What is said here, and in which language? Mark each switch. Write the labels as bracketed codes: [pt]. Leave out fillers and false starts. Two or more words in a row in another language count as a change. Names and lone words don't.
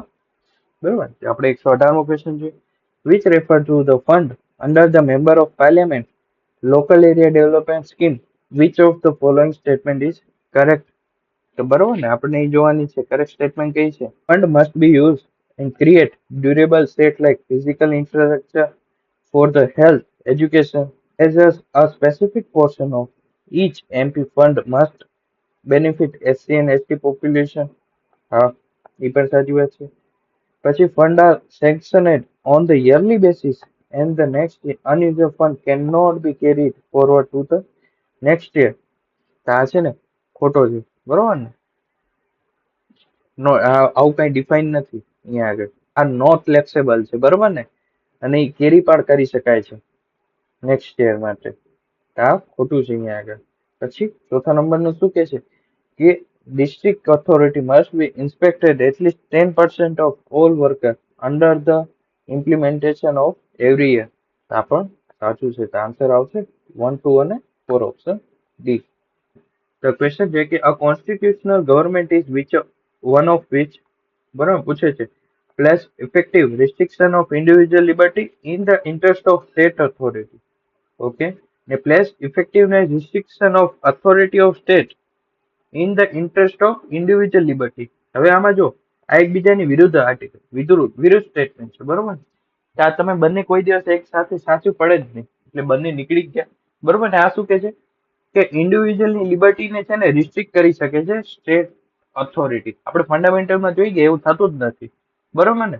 [gu] બરોબર. આપણે 118મો ક્વેશ્ચન જોઈએ. [en] Which refer to the fund under the Member of Parliament Local Area Development Scheme, which of the following statement is correct? [gu] તો બરોબર ને? આપણે એ જોવાની છે [en] correct statement [gu] કઈ છે. [en] fund must be use and create durable state like physical infrastructure for the health, education, as a specific portion of each MP fund must benefit SC and ST population. [gu] હા, એ પણ સાચી વાત છે. [en] પછી fund are sanctioned on the yearly basis and the next unused fund cannot be carried forward to the next year. [gu] તો આ છે ને ખોટો છે. બરોબર ને? નો, આવું કઈ ડિફાઇન નથી અહીંયા આગળ. આ [en] not flexible [gu] છે. બરોબર ને? અને એ કેરી પાડ કરી શકાય છે [en] next year [gu] માટે. આ ખોટું છે અહીંયા આગળ. પછી ચોથા નંબરનું શું કે છે કે [en] district authority must be inspected at least 10% of all workers under the implementation of every year. [gu] આ પણ સાચું છે. તો આન્સર આવશે 1, 2 અને 4, ઓપ્શન ડી. [en] The question [gu] છે કે [en] a constitutional government is which one of which, [gu] બરાબર પૂછે છે, [en] place effective restriction of individual liberty in the interest of state authority. Okay, ને place effectiveness restriction of authority of state in the interest of individual liberty. [gu] હવે આમાં જો આ એકબીજાની વિરુદ્ધ આર્ટિકલ વિરુદ્ધ સ્ટેટમેન્ટ છે, બરોબર. કે આ તમે બંને કોઈ દિવસ એક સાથે સાચું પડે જ નહીં, એટલે બંને નીકળી જ ગયા, બરોબર ને. આ શું કે છે કે ઇન્ડિવિજ્યુઅલની લિબર્ટીને છે ને રિસ્ટ્રિક્ટ કરી શકે છે [en] state authority. [gu] આપણે ફંડામેન્ટલમાં જોઈ ગયા એવું થતું જ નથી, બરોબર ને.